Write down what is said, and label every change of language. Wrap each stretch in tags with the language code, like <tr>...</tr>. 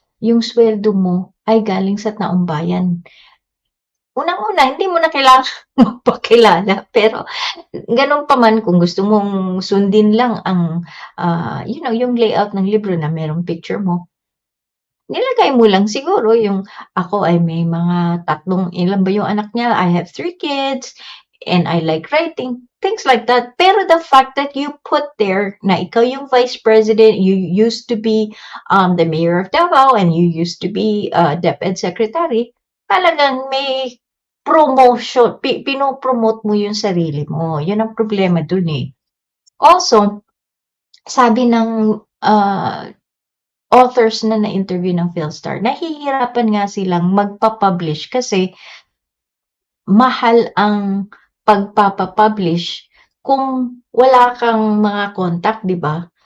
<tl>Yung sweldo mo ay galing sa taong bayan. Unang-una, hindi mo na kailangan magpakilala, pero ganun pa man kung gusto mong sundin lang ang yung layout ng libro na merong picture mo, nilagay mo lang siguro yung ako ay may mga ilan ba yung anak niya?</tl> <en>I have 3 kids and I like writing, things like that.</en> <tl>Pero</tl> <en>the fact that you put there</en> <tl>na ikaw yung</tl> <en>vice president, you used to be the mayor of Davao and you used to be DepEd secretary,</en> <tl>talagang may promotion, pinopromote mo yung sarili mo. Yun ang problema dun eh. Also, sabi ng authors na na-interview ng PhilStar, nahihirapan nga silang magpa-publish kasi mahal ang pagpapapublish kung wala kang mga contact, di ba?</tl>